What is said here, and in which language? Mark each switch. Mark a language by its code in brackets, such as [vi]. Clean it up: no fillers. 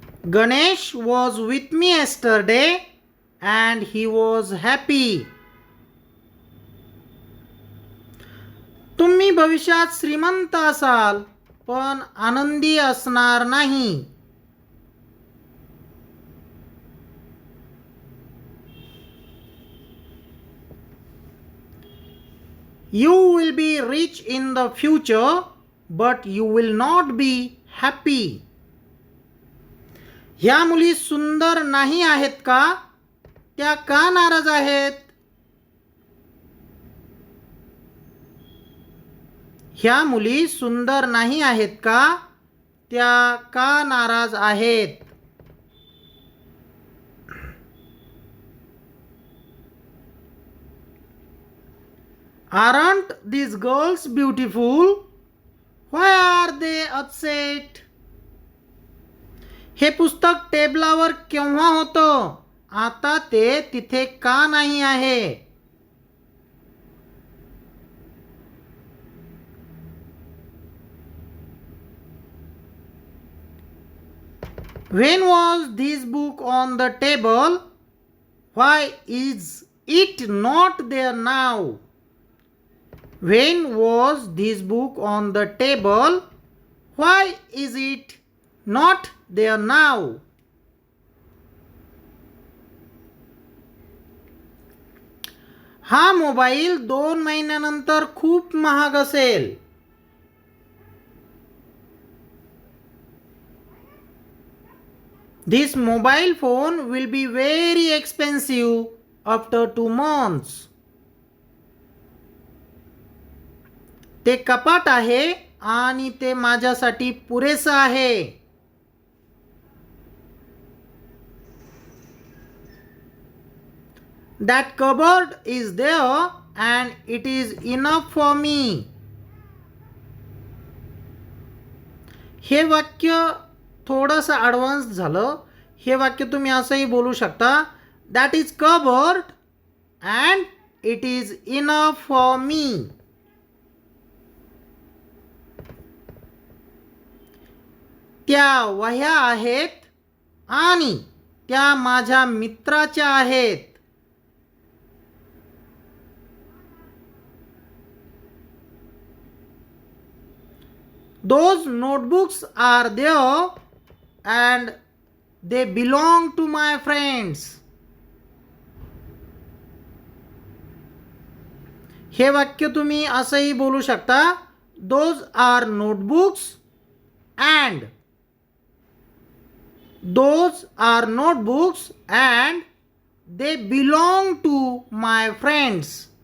[en] Ganesh was with me yesterday and he was happy. [mr] तुम्ही भविष्यात श्रीमंत असाल, पण आनंदी असणार नाही. [en] You will be rich in the future but you will not be happy. [mr] ह्या मुली सुंदर नाही आहेत का? त्या का नाराज आहेत? ह्या मुली सुंदर नाही आहेत का? त्या का नाराज आहेत? [en] Aren't these girls beautiful? Why are they upset? [mr] हे पुस्तक टेबलावर केव्हा होतं? आता ते तिथे का नाही आहे? [en] When was this book on the table? Why is it not there now? When was this book on the table? Why is it not there now? [mr] हा मोबाईल 2 महिन्यानंतर खूप महाग असेल. [en] This mobile phone will be very expensive after 2 months. [mr] ते कपाट आहे आणि ते माझ्यासाठी पुरेसं आहे. [en] That cupboard is there and it is enough for me. [mr] हे वाक्य थोडंसं ॲडव्हान्स झालं. हे वाक्य तुम्ही असंही बोलू शकता. [en] That is covered and it is enough for me. [mr] त्या वह्या आहेत आणि त्या माझ्या मित्राच्या आहेत. [en] Those notebooks are there and they belong to my friends. [mr] हे वाक्य तुम्ही असंही बोलू शकता. [en] Those are notebooks and those are notebooks and they belong to my friends.